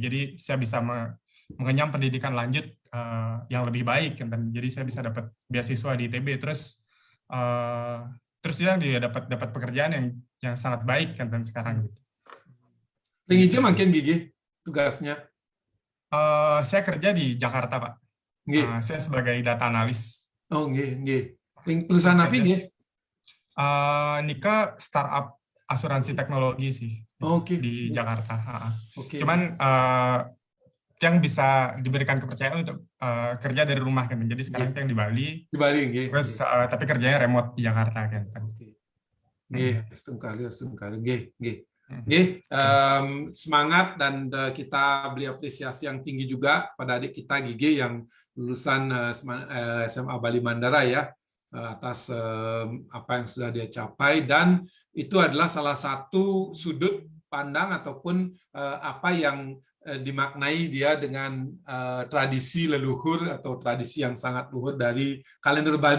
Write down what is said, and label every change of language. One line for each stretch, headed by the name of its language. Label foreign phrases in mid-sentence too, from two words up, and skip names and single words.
Indonesian: Jadi saya bisa mengenyam pendidikan lanjut yang lebih baik kan, dan jadi saya bisa dapat beasiswa di ITB, terus dia dapat pekerjaan yang sangat baik kan, dan sekarang gitu. Tinggi makin gigi tugasnya. Saya kerja di Jakarta Pak. Saya sebagai data analis. Oh nggih. Perusahaan apa nggih? Nika startup asuransi teknologi sih. Di Jakarta. Cuman yang bisa diberikan kepercayaan untuk kerja dari rumah kan. Jadi sekarang yang di Bali. Di Bali nggih. Terus tapi kerjanya remote di Jakarta kan.
Balinese: Nggih, setungkali nggih.
Indonesian: Semangat, dan kita beri apresiasi yang tinggi juga pada adik kita Gigi yang lulusan SMA Bali Mandara ya, atas apa yang sudah dia capai, dan itu adalah salah satu sudut pandang ataupun apa yang dimaknai dia dengan tradisi leluhur atau tradisi yang sangat luhur dari kalender Bali.